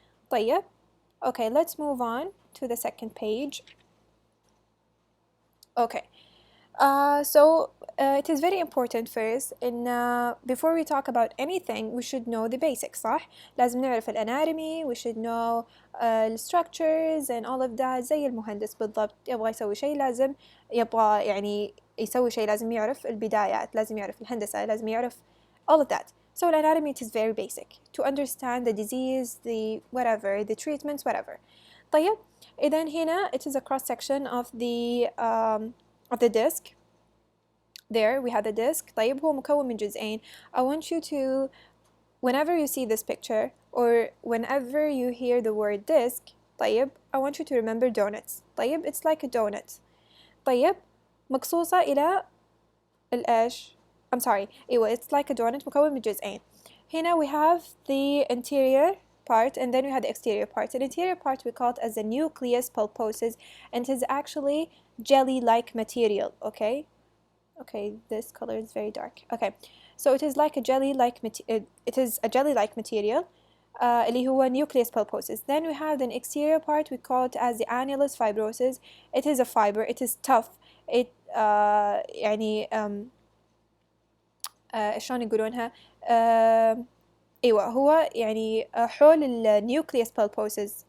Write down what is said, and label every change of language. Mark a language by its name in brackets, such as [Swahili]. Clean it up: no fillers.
[English] طيب okay, let's move on to the second page. Okay, so it is very important first in before we talk about anything we should know the basics. صح؟ [Arabic] لازم نعرف الاناتومي, [English] we should know the structures and all of that. [Arabic] زي المهندس بالضبط يبغى يسوي شيء لازم يبغى يعني يسوي شيء لازم يعرف البدايات, لازم يعرف الهندسة, لازم يعرف [English] all of that. So anatomy, it is very basic to understand the disease, the whatever, the treatments, whatever. [Arabic] طيب إذن هنا [English] it is a cross section of the disc. There we have the disc. [Arabic] طيب هو مكون من جزئين. [English] I want you to, whenever you see this picture or whenever you hear the word disc, طيب I want you to remember donuts. طيب it's like a donut. [Arabic] طيب مقصوصة إلى الإيش؟ [English] I'm sorry, [Arabic] أيوة [English] it's like a donut [Arabic] مكون من جزئين. [English] هنا we have the interior part and then we have the exterior part. The interior part we call it as the nucleus pulposus, and it is actually jelly-like material. Okay, this color is very dark. Okay, so it is like a jelly-like it is a jelly-like material [Arabic] اللي هو [English] nucleus pulposus. Then we have the exterior part, we call it as the annulus fibrosus. It is a fiber, it is tough. [Arabic] It يعني شلون يقولونها ايوه هو يعني حول النيوكليوس pulposus.